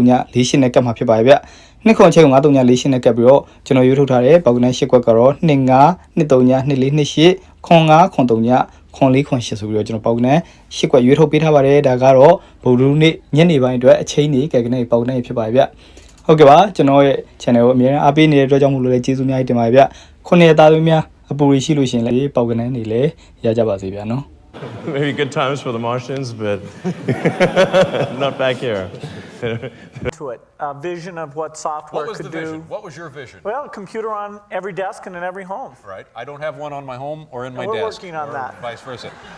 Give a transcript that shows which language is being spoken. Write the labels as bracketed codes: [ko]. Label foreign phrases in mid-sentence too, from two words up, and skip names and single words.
[my] ည48နဲ့ကတ်မှာဖြစ်ပါတယ်ဗျ2ခွန်ချင်းကို9:3ည48နဲ့ကတ်ပြီးတော့ကျွန်တော်ရွေးထုတ်ထားတဲ့ပေါက်ကနန်း8ကွက်ကတော့25 23ည24 28ခွန်5ခွန်3ညခွန်4ခွန်8ဆိုပြီးတော့ကျွန်တော်ပေါက်ကနန်း8ကွက်ရွေးထုတ်ပေးထားပါတယ်ဒါကတော့ဗုဒ္ဓနေ့ညနေပိုင်းအတွက်အချိန်ကြီးကဲကနေပေါက်ကနန်းဖြစ်ပါတယ်ဗျဟုတ်ကဲ့ပါကျွန်တော်ရဲ့ channel ကိုအမြဲတမ်းအားပေးနေတဲ့အတွက်ကြောင့်မို့လို့လည်းကျေးဇူးအများကြီးတင်ပါတယ်ဗျခုနှစ်သားသမီးများအပူရီရှိလို့ရှိရင်လည်းပေါက်ကနန်းတွေလည်းရကြပါစေဗျာနော် [en] Maybe good times for the Martians, but not back here. To it, a vision of what software could do. What was your vision? Well, a computer on every desk and in every home. Right. I don't have one on my home or in my We're desk. We're working on that. Vice versa.